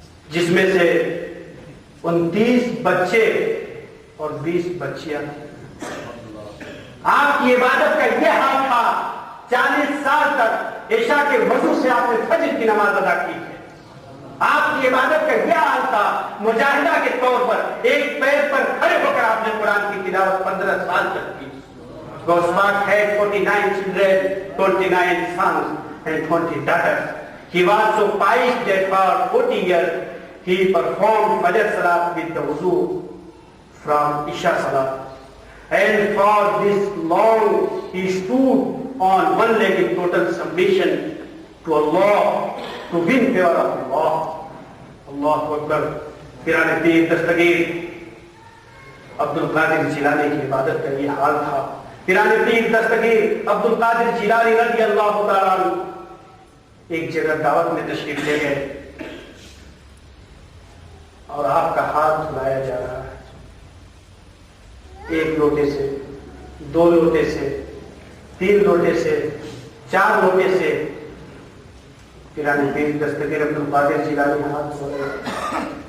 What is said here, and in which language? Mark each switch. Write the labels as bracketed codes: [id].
[ur] جس میں سے 29 بچے اور 20 بچیاں تھیں۔ آپ کی عبادت کا یہ حال تھا، 40 سال تک عشاء کے وضو سے آپ نے فجر کی نماز ادا کی ہے۔ آپ کی عبادت کا یہ حال تھا، مجاہدہ کے طور پر ایک پیر پر کھڑے ہو کر آپ نے قرآن کی تلاوت 15 سال تک کی۔ Ghaus Pak [en] had 49 children, 29 sons and 20 daughters. He was so pious that for 40 years he performed Fajr Salat with the wuzu from Isha Salat. And for this long he stood on one leg in total submission to Allah, to win favor of Allah. [ar] Allahu Akbar. [ur] پیرانے پیر دستگیر عبد القادر جیلانی کی عبادت کا یہ حال تھا۔ پیرانے پیر دستگیر عبد القادر جیلانی رضی اللہ تعالیٰ عنہ ایک جگہ دعوت میں تشریف لے گئے اور آپ کا ہاتھ دھلایا جا رہا ہے، 1 لوٹے سے، 2 لوٹے سے، 3 لوٹے سے، 4 لوٹے سے پیرانے پیر دستگیر عبد القادر جیلانی ہاتھ دھو رہے۔